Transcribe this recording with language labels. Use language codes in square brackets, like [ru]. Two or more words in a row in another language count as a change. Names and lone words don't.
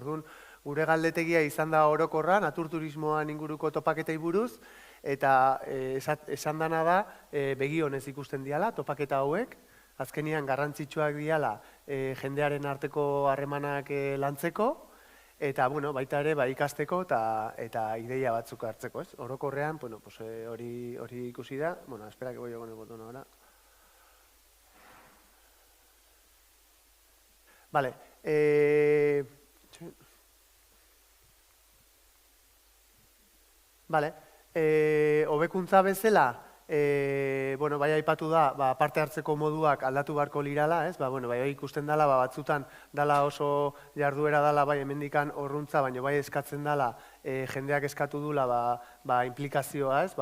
[eu] Orduan, gure galdetegia izan da orokorra, naturturismoan inguruko topaketei buruz, eta esan dana da, begionez ikusten diala, topaketa hauek, azkenian garrantzitsuak diala jendearen arteko harremanak lantzeko, eta baita ere ikasteko eta ideia batzuk hartzeko, ez? Orokorrean, hori ikusi da, [es] espera que voy yo con el botón ahora. Vale. Vale. [eu] Hobekuntza bezala, bai aipatu da, parte hartzeko moduak aldatu beharko lirala, ez? Bai ikusten dela, batzutan dala oso jarduera dala, bai hemendikan horruntza, baina bai eskatzen dala, jendeak eskatu dula, implikazioa, ez?